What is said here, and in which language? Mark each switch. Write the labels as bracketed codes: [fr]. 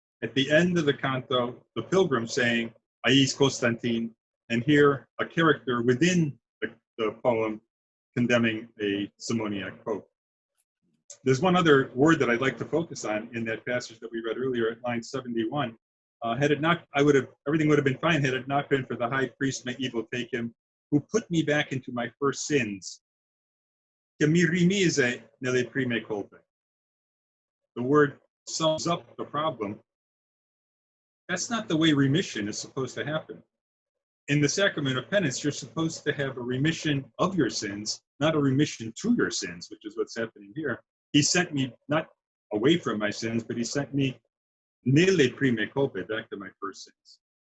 [en] at the end of the canto, the pilgrim saying, Ais Constantine, and here a character within the poem condemning a Simoniac pope. There's one other word that I'd like to focus on in that passage that we read earlier at line 71. Had it not, everything would have been fine had it not been for the high priest, may evil take him, who put me back into my first sins. [it] Che mi rimise nelle prime colpe. [en] The word sums up the problem. That's not the way remission is supposed to happen. In the sacrament of penance, you're supposed to have a remission of your sins, not a remission to your sins, which is what's happening here. He sent me not away from my sins, but he sent me [it] nelle prime colpe, [en] back to my first sins.